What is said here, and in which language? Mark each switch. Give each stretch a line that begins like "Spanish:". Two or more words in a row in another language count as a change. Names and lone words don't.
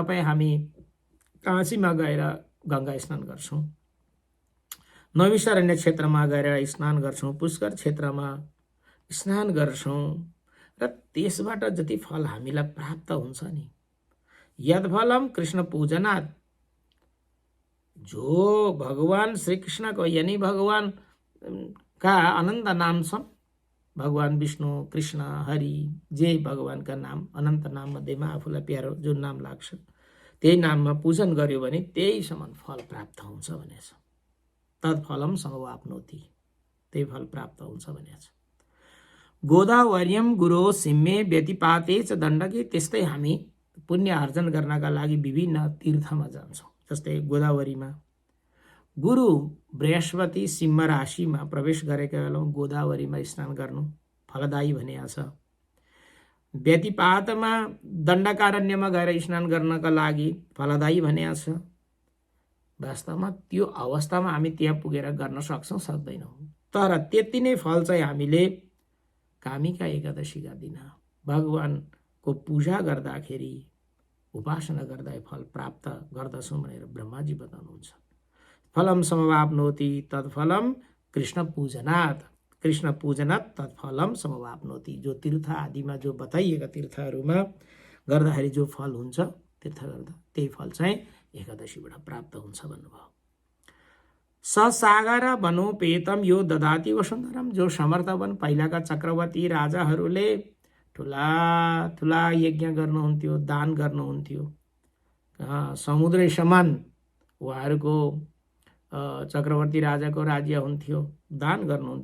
Nepali: तपाईँ हामी काशीमा गएर गङ्गा स्नान गर्छौँ, नैमिषारण्य क्षेत्रमा गएर स्नान गर्छौँ, पुष्कर क्षेत्रमा स्नान गर्छौँ र त्यसबाट जति फल हामीलाई प्राप्त हुन्छ नि,
Sanskrit: यदफलम कृष्ण पूजनात्,
Nepali: जो भगवान श्री कृष्णको यानी भगवान का अनन्त नाम छन्, भगवान विष्णु कृष्ण हरि जे भगवानका नाम अनन्त नाम मध्येमा आफूलाई प्यारो जुन नाम लाग्छ त्यही नाममा पूजन गर्यो भने त्यही समान फल प्राप्त हुन्छ भनेछ।
Sanskrit: तत्फलम समवाप्नोति,
Nepali: त्यही फल प्राप्त हुन्छ भनेछ।
Sanskrit: गोदावरीयम गुरो सिम्मे व्यतिपाते च दण्डके,
Nepali: त्यस्तै हामी पुण्य आर्जन गर्नका लागि विभिन्न तीर्थमा जान्छौँ। जस्तै गोदावरीमा गुरु बृहस्पति सिंह राशिमा प्रवेश गरेका बेलामा गोदावरीमा स्नान गर्नु फलदायी भनेको छ। व्यतिपातमा दण्डकारण्यमा गएर स्नान गर्नका लागि फलदायी भनेको छ। वास्तवमा त्यो अवस्थामा हामी त्यहाँ पुगेर गर्न सक्छौँ सक्दैनौँ, तर त्यति नै फल चाहिँ हामीले कामिका एकादशीका दिन भगवानको पूजा गर्दाखेरि उपासना गर्दा फल प्राप्त गर्दछौँ भनेर ब्रह्माजी बताउनुहुन्छ।
Sanskrit: फलम समवाप्नोति तत्फलम कृष्ण पूजनात्, कृष्ण पूजनात् तत्फलम समवाप्नोति।
Nepali: जो तीर्थ आदिमा जो बताइएका तीर्थहरूमा गर्दाखेरि जो फल हुन्छ तीर्थ गर्दा त्यही फल चाहिँ एकादशीबाट प्राप्त हुन्छ भन्नुभयो।
Sanskrit: ससागर वनोपेतम यो ददाति वसुन्धरम,
Nepali: जो समर्थवन पहिलाका चक्रवर्ती राजाहरूले ठुला ठुला यज्ञ गर्नुहुन्थ्यो, दान गर्नुहुन्थ्यो, समुद्रै समान उहाँहरूको चक्रवर्ती राजाको राज्य हुन्थ्यो, दान गर्नुहुन्थ्यो।